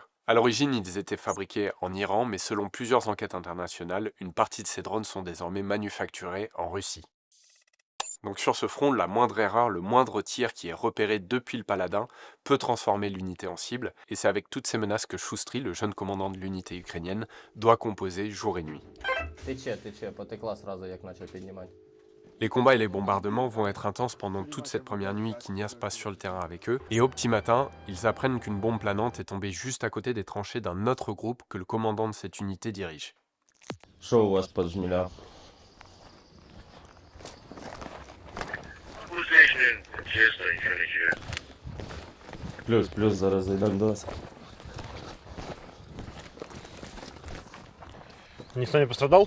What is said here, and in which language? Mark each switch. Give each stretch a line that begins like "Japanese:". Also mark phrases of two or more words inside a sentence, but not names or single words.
French: À l'origine, ils étaient fabriqués en Iran, mais selon plusieurs enquêtes internationales, une partie de ces drones sont désormais manufacturés en Russie. Donc sur ce front, la moindre erreur, le moindre tir qui est repéré depuis le Paladin peut transformer l'unité en cible, et c'est avec toutes ces menaces que Shustri, le jeune commandant de l'unité ukrainienne, doit composer jour et nuit.
Ukrainian: Потекла сразу, як почав піднімати.
French: Les combats et les bombardements vont être intenses pendant toute cette première nuit qu'Ignace passe sur le terrain avec eux, et au petit matin, ils apprennent qu'une bombe planante est tombée juste à côté des tranchées d'un autre groupe que le commandant de cette unité dirige.
Ukrainian: Що у вас під жміля? Плюс, зараз зайдемо до вас. Ніхто не пострадав?